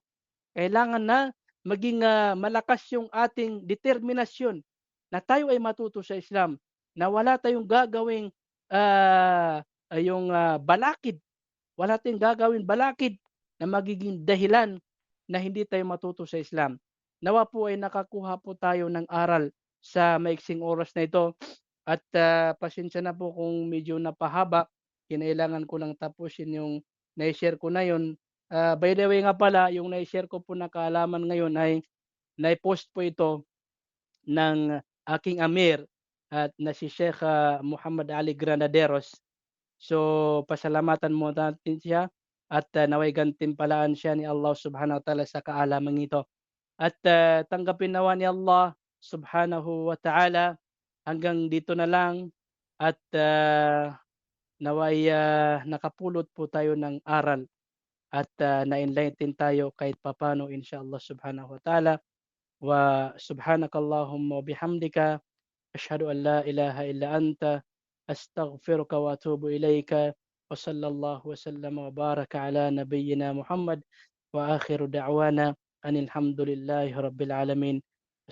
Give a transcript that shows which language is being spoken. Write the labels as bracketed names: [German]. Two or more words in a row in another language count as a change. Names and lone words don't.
[Filipino] Kailangan na maging, malakas yung ating determinasyon na tayo ay matuto sa Islam, na wala tayong gagawing, balakid, wala tayong gagawing balakid na magiging dahilan na hindi tayo matuto sa Islam. Nawa po ay nakakuha po tayo ng aral sa maiksing oras na ito at, pasensya na po kung medyo napahaba, kinailangan ko lang tapusin yung nai-share ko na yun. [English] By the way [Filipino] nga pala, yung nai-share ko po na kaalaman ngayon ay nai-post po ito ng aking amir at na si Sheikh, Muhammad Ali Granaderos. So, pasalamatan mo natin siya at, naway gantimpalaan siya ni [Arabic] الله سبحانه وتعالى [Filipino] sa kaalamang ito. At, tanggapin nawa ni [Arabic] الله سبحانه وتعالى. [Filipino] Hanggang dito na lang at, naway, nakapulot po tayo ng aral at, na-enlighten tayo kahit papaano [Arabic] إن شاء الله سبحانه وتعالى. وسبحانك اللهم وبحمدك أشهد أن لا إله إلا أنت أستغفرك وأتوب إليك. وصلى الله وسلم وبارك على نبينا محمد وآخر دعوانا أن الحمد لله رب العالمين.